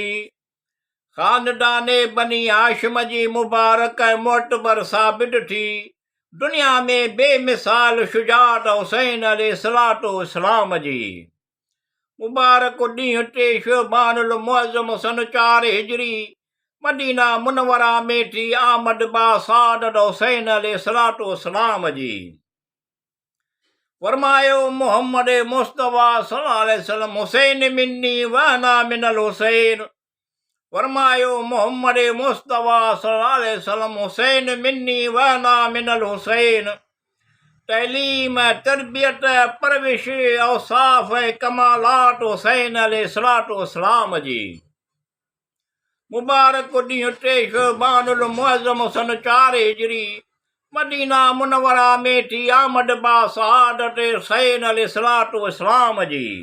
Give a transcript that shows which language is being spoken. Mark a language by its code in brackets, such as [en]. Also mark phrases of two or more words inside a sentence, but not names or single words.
[sd] ख़ानदाने बनी हाशिम जी मुबारक ऐं मोतबर साबित थी दुनिया में बेमिसाल शुजात हुसैन अलैहिस्सलाम जी। मुबारक ॾींहुं 3 शअबानुल मुअज़्ज़म सन 4 हिजरी मदीना मुनव्वरा में थी आमद बा सआदत हुसैन अलैहिस्सलाम जी। फरमायो मोहम्मद मुस्तफ़ा [ar] صلى الله عليه وسلم حسين مني وأنا من الحسين. [sd] फरमायो मोहम्मद मुस्तफ़ा [ar] صلى الله عليه وسلم حسين مني وأنا من الحسين. [sd] तैलीम, तरबियत, परविश, औसाफ ऐं कमालात हुसैन अलैहिस्सलाम जी। मुबारक ॾींहुं 3 शअबानुल मुअज़्ज़म सन 4 हिजरी मदीना मुनव्वरा में थी आमद बा सआदत हुसैन अलैहिस्सलाम जी।